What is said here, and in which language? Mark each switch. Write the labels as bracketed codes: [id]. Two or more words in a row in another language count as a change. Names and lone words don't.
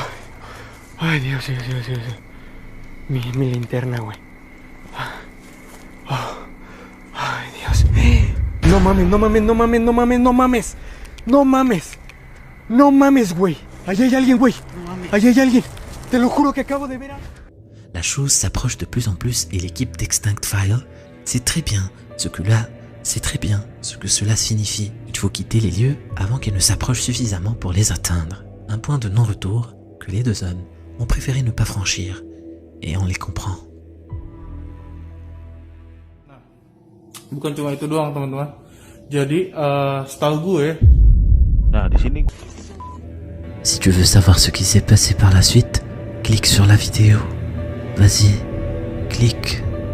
[es] Ay, Dios, Dios, Dios, Dios. Mi linterna, güey. Ay, Dios. No mames, no mames, no mames, no mames, no mames. No mames. No mames, güey. Allá hay alguien, güey. Allá hay alguien. Te lo juro que acabo de ver a... [fr] La chose s'approche de plus en plus et l'équipe d'Extinct File sait très bien ce que cela signifie. Il faut quitter les lieux avant qu'elle ne s'approche suffisamment pour les atteindre. Un point de non-retour que les deux hommes ont préféré ne pas franchir. Et on les comprend. [id] Bukan cuma itu doang, teman-teman. Jadi, setahu gue, nah di sini. [fr] Si tu veux savoir ce qui s'est passé par la suite, clique sur la vidéo. Vas-y, clique.